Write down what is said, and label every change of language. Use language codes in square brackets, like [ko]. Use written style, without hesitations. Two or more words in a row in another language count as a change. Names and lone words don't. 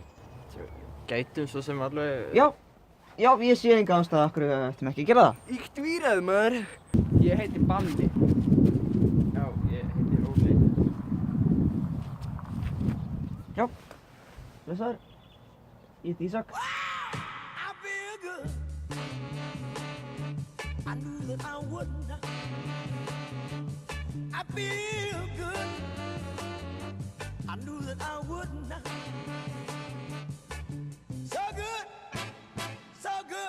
[is] Gætum svo sem alveg... Já, ég sé enga ástæðu af hverju ættum ekki að gera það. Íkt víraðu, maður. Ég heiti Balli. Já, ég heiti Óli. Já, blessaður. Ég heiti Ísak. [en] I feel good. I knew that I would not. I feel good. I knew that I would not. So good, so good.